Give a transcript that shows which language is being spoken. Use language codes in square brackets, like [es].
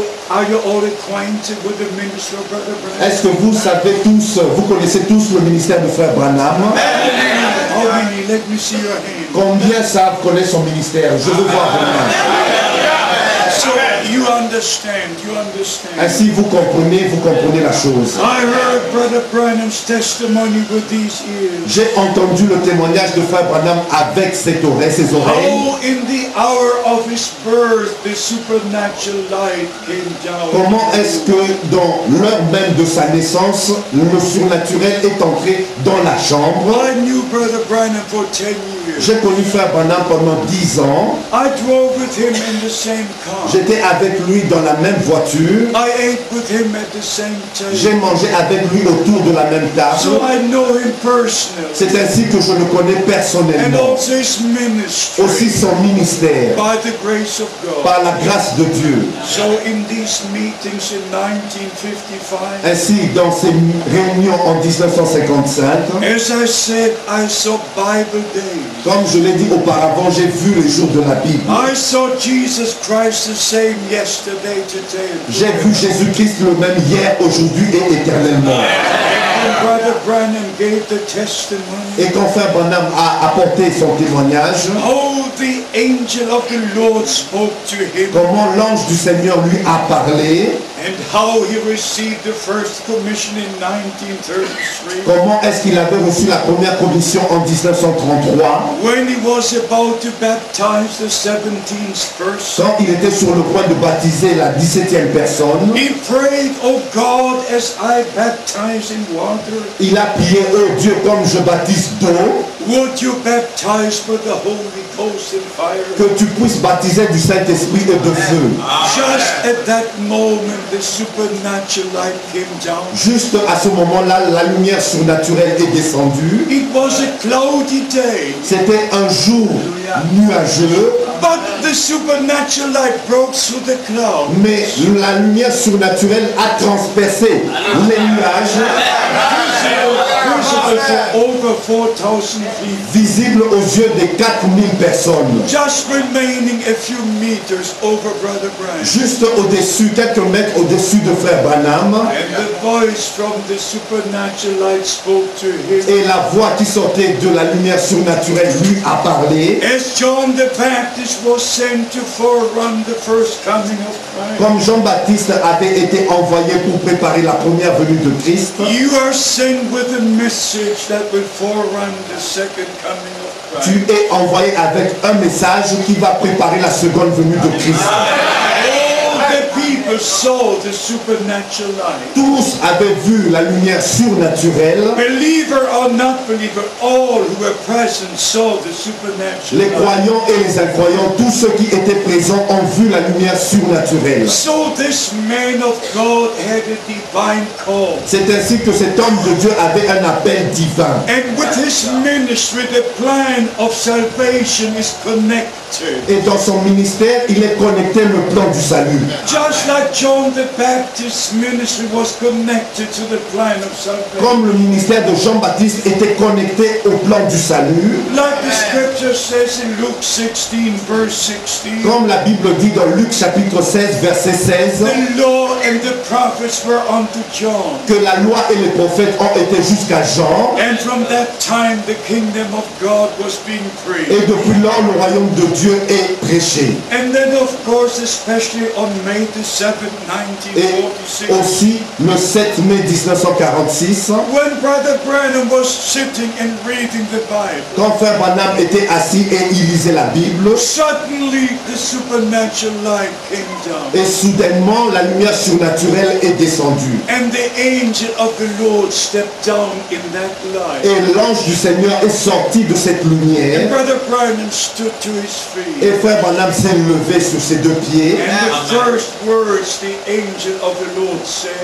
[en] Are you all acquainted with the ministry of Brother Branham? [fr] Est-ce que vous savez tous, vous connaissez tous le ministère de Frère Branham? [en] How many? Let me see your hand. [fr] Combien savent connaître son ministère? Je veux voir vos mains. [en] So you understand, you understand. [fr] Ainsi vous comprenez la chose. [en] I heard Brother Branham's testimony with these ears. [fr] J'ai entendu le témoignage de Frère Branham avec ses oreilles. [en] How in the hour of his birth the supernatural light came down. [fr] Comment est-ce que dans l'heure même de sa naissance, le surnaturel est entré dans la chambre? [en] I knew Brother Branham for 10 years. [fr] J'ai connu Frère Branham pendant 10 ans. [en] I drove with him in the same car. [fr] J'étais avec lui dans la même voiture. [en] I ate with him at the same [fr] J'ai [en] table. [fr] mangé avec lui autour de la même table. [en] So I know him personally. [fr] C'est ainsi que je le connais [en] And [fr] personnellement. [en] also his ministry. [fr] Aussi son ministère, [en] By the grace of God. [fr] par la grâce de Dieu. [en] So in these meetings in 1955, [fr] Ainsi, dans ces réunions en 1955, [en] as I said, I saw Bible days. [fr] comme je l'ai dit auparavant, j'ai vu les jours de la Bible. [en] I saw Jesus Christ the same yesterday, today, and [fr] J'ai [en] forever. [fr] vu Jésus-Christ le même hier, aujourd'hui et éternellement. [en] And Brother Branham gave the testimony. [fr] Et quand Frère Branham a apporté son témoignage, [en] Oh, the angel of the Lord spoke to him, [fr] comment l'ange du Seigneur lui a parlé, [en] and how he received the first commission in 1933. [fr] comment est-ce qu'il avait reçu la première commission en 1933, [en] When he was about to baptize the 17th person, [fr] quand il était sur le point de baptiser la 17e personne. [en] he prayed, oh God, as I baptize in water, [fr] Il a prié, oh Dieu, comme je baptise d'eau, [en] would you baptize with the Holy Ghost and fire? [fr] que tu puisses baptiser du Saint-Esprit et de feu. [en] Just at that moment, the supernatural light came down. [fr] Juste à ce moment-là, la lumière surnaturelle est descendue. [en] It was a cloudy day, [fr] C'était un jour nuageux, [en] but the supernatural light broke through the cloud. [fr] mais la lumière surnaturelle a transpercé les nuages, [en] Visible for over 4,000 people. [fr] visible aux yeux des 4000 personnes. [en] Just remaining a few meters over Brother Branham. [fr] Juste au-dessus, quelques mètres au-dessus de Frère Branham. [en] And the voice from the supernatural light spoke to him. [fr] Et la voix qui sortait de la lumière surnaturelle lui a parlé. [en] As John the Baptist was sent to forerun the first coming of Christ, [fr] Comme Jean-Baptiste avait été envoyé pour préparer la première venue de Christ, [en] you are sent with a message that will forerun the second coming of [fr] tu [en] Christ. [fr] es envoyé avec un message qui va préparer la seconde venue de Christ. [en] All the people saw the supernatural light. [fr] Tous avaient vu la lumière surnaturelle. [en] Believer or not believer, all who were present saw the supernatural [fr] Les [en] light. [fr] croyants et les incroyants, tous ceux qui étaient présents ont vu la lumière surnaturelle. [en] So this man of God had a divine call. [fr] C'est ainsi que cet homme de Dieu avait un appel divin. [en] And with his ministry, the plan of salvation is connected [fr] Et dans son ministère, il est connecté le plan du salut. [en] Just like John the Baptist's ministry was connected to the plan of salvation. [fr] Comme le ministère de Jean-Baptiste était connecté au plan du salut. [en] Like the scripture says in Luke 16, verse 16. [fr] Comme la Bible dit dans Luc chapitre 16, verset 16. [en] The law and the prophets were unto John. [fr] Que la loi et les prophètes ont été jusqu'à Jean. [en] And from that time the kingdom of God was being preached. [fr] Et depuis lors, le royaume de Dieu est prêché. [en] And then of course, especially on May the 7th, [fr] Et [en] 1946. [fr] aussi le 7 mai 1946, [en] When Brother Branham was sitting and reading the Bible. [fr] quand Frère Branham était assis et il lisait la Bible, [en] Suddenly the supernatural light came down. [fr] et soudainement la lumière surnaturelle est descendue. [en] And the angel of the Lord stepped down in that light. [fr] Et l'ange du Seigneur est sorti de cette [en] And [fr] lumière. [en] Brother Branham stood to his feet. [fr] Et Frère Branham s'est levé sur ses deux pieds. [en] And the first words the angel of the Lord said,